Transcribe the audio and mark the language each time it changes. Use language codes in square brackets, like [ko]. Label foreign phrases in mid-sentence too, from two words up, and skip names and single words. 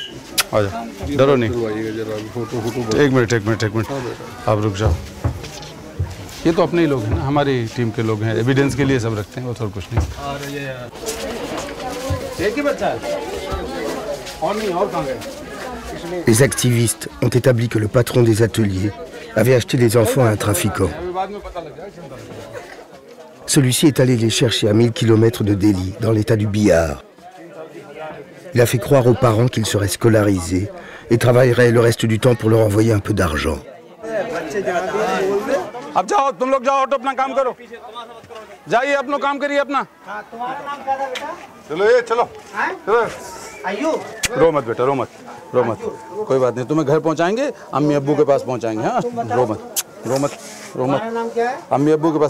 [hi] आ जाओ, डरो नहीं। एक मिनट आप रुक जाओ। ये तो अपने ही लोग हैं ना, हमारी टीम के लोग हैं, एविडेंस के लिए सब रखते हैं, वो और कुछ नहीं। और ये एक ही बच्चा है और नहीं, और कहाँ गए? [fr] Les activistes ont établi que le patron des ateliers avait acheté les enfants à un trafiquant. Celui-ci est allé les chercher à 1000 km de Delhi, dans l'état du Bihar. Il a fait croire aux parents qu'ils seraient scolarisés et travailleraient le reste du temps pour leur envoyer un peu d'argent. [hi] अब जाओ, तुम लोग जाओ, अपना काम करो, जाइए अपना काम करिए अपना। चलो ये चलो, रो मत बेटा, रो मत, कोई बात नहीं, तुम्हें घर पहुंचाएंगे, अम्मी अब्बू के पास पहुंचाएंगे। हाँ रो मत। अम्मी अब्बू के पास।